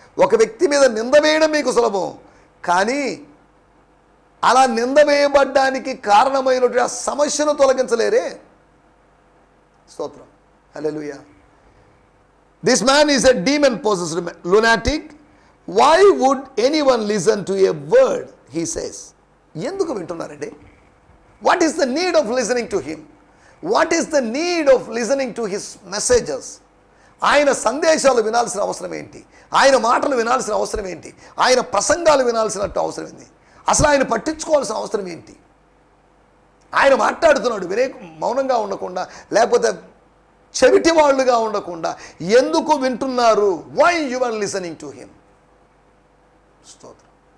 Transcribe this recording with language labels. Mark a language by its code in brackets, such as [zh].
[te] ఒక వ్యక్తి మీద నింద వేయడం మీకు సులభం, కానీ అలా నింద వేయబడ్డానికి కారణమైనటువంటి ఆ సమస్యను తొలగించలేరే. స్తోత్రం, హల్లెలూయా. [en] This man is a demon possessed lunatic. Why would anyone listen to a word he says? [te] ఎందుకు వింటున్నారండి? [en] What is the need of listening to him? What is the need of listening to his messages? [te] ఆయన సందేశాలు వినాల్సిన అవసరం ఏంటి? ఆయన మాటలు వినాల్సిన అవసరం ఏంటి? ఆయన ప్రసంగాలు వినాల్సినట్టు అవసరం ఏంటి? అసలు ఆయన పట్టించుకోవాల్సిన అవసరం ఏంటి? ఆయన మాట్లాడుతున్నాడు, మౌనంగా ఉండకుండా, లేకపోతే చెవిటి వాళ్ళుగా ఉండకుండా ఎందుకు వింటున్నారు? [en] Why you are listening to him? [te] స్తోత్రం.